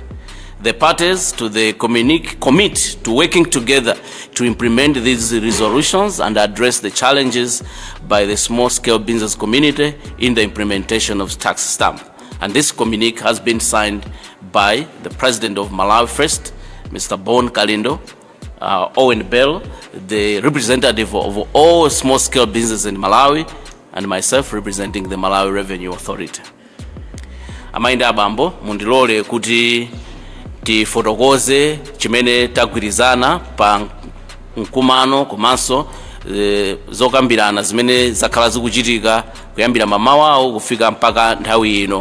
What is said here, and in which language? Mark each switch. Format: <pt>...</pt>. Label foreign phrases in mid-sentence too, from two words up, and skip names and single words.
<en>The parties to the communique commit to working together to implement these resolutions and address the challenges by the small-scale business community in the implementation of tax stamp. And this communique has been signed by the President of Malawi First, Mr. Kalindo, Owen Bell, the representative of all small-scale businesses in Malawi, and myself representing the Malawi Revenue Authority.</en> <ny>Amainda abambo, mundilole kuti tifotokoze chimene tagwirizana pa mkumano komanso zokambirana zimene zakhala zikuchitika kuyambira mamawa kufika mpaka nthawi ino.</ny>